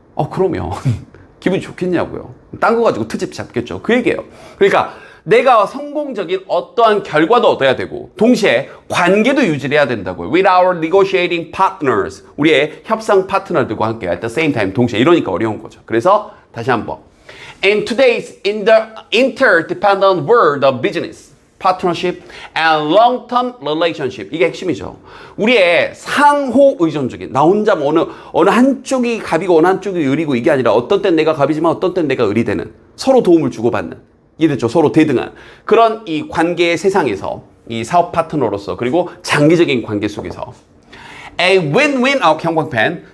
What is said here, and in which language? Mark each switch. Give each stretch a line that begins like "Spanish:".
Korean: 그러면 기분이 좋겠냐고요. 딴 거 가지고 트집 잡겠죠. 그 얘기예요. 그러니까 내가 성공적인 어떠한 결과도 얻어야 되고 동시에 관계도 유지해야 된다고요.
English: With our negotiating partners,
Korean: 우리의 협상 파트너들과 함께
English: at the same time,
Korean: 동시에 이러니까 어려운 거죠. 그래서 다시 한번
English: In today's interdependent world of business, partnership and long-term relationship,
Korean: 이게 핵심이죠. 우리의 상호 의존적인, 나 혼자 어느 한쪽이 갑이고 어느 한쪽이 을이고 이게 아니라 어떤 땐 내가 갑이지만 어떤 땐 내가 을이 되는, 서로 도움을 주고받는, 이해됐죠? 서로 대등한 그런 이 관계의 세상에서 이 사업 파트너로서 그리고 장기적인 관계 속에서 a win-win 형광펜.